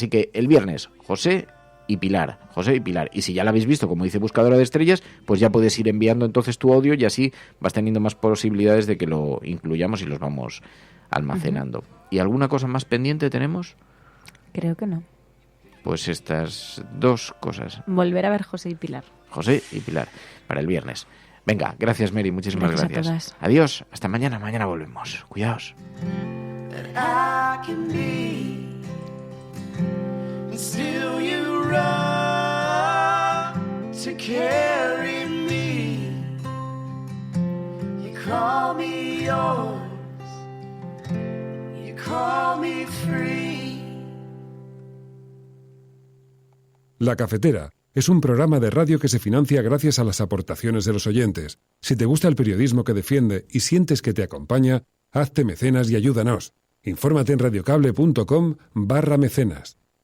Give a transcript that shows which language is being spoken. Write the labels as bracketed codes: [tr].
[es] Así que el viernes, José y Pilar. Y si ya la habéis visto, como dice Buscadora de Estrellas, pues ya puedes ir enviando entonces tu audio y así vas teniendo más posibilidades de que lo incluyamos y los vamos almacenando. ¿Y alguna cosa más pendiente tenemos? Creo que no. Pues estas dos cosas. Volver a ver José y Pilar. José y Pilar, para el viernes. Venga, gracias Mary, muchísimas gracias. Adiós, hasta mañana, mañana volvemos. Cuidaos. [en] I can be, and still you run to carry me. You call me yours, you call me free. [es] La Cafetera es un programa de radio que se financia gracias a las aportaciones de los oyentes. Si te gusta el periodismo que defiende y sientes que te acompaña, hazte mecenas y ayúdanos. Infórmate en radiocable.com/mecenas.